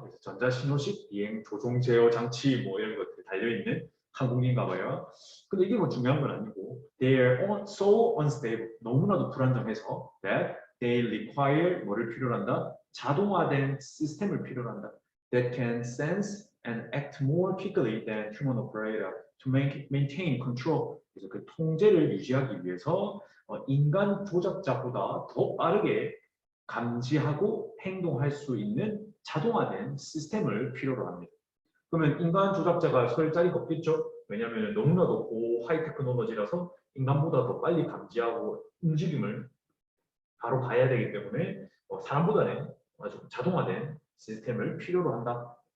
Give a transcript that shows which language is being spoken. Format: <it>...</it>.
<ko>그래서 전자신호식 비행 조종 제어 장치 뭐 이런 것들이 달려있는 항공기인가 봐요. 근데 이게 뭐 중요한 건 아니고</ko> <en>they are so unstable.</en> <ko>너무나도 불안정해서</ko> <en>that they require</en> <ko>뭐를 필요로 한다? 자동화된 시스템을 필요로 한다.</ko> <en>That can sense and act more quickly than human operator to maintain control.</en> <ko>그래서 그 통제를 유지하기 위해서 인간 조작자보다 더 빠르게 감지하고 행동할 수 있는 자동화된 시스템을 필요로 합니다. 그러면 인간 조작자가 설 자리가 없겠죠? 왜냐하면 너무나도 고하이 테크놀로지라서 인간보다 더 빨리 감지하고 움직임을 바로 봐야 되기 때문에 사람보다는 아주 자동화된 시스템을 필요로 한다.</ko>